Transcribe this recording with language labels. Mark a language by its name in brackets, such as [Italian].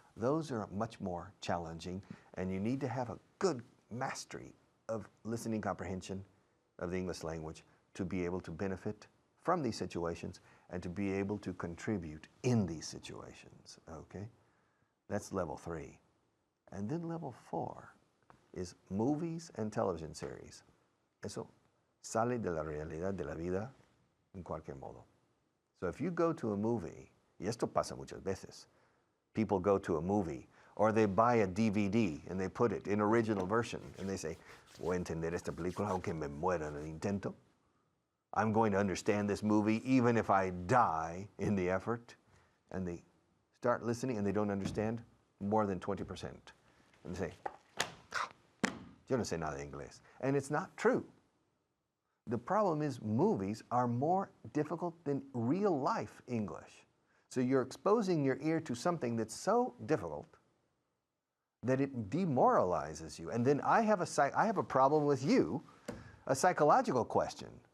[English] Those are much more challenging, and you need to have a good mastery of listening comprehension of the English language to be able to benefit from these situations and to be able to contribute in these situations, okay? That's level 3. And then level 4 is movies and television series. [Spanish] Eso sale de la realidad de la vida en cualquier modo. [English] So if you go to a movie, [Spanish] y esto pasa muchas veces, [English] people go to a movie or they buy a DVD and they put it in original version and they say, [Spanish] voy a entender esta película aunque me muera en el intento. [English] I'm going to understand this movie even if I die in the effort. And they start listening and they don't understand more than 20%. And they say, [Spanish] yo no sé nada de inglés. [English] And it's not true. The problem is movies are more difficult than real life English. So you're exposing your ear to something that's so difficult that it demoralizes you. And then I have a problem with you, a psychological question.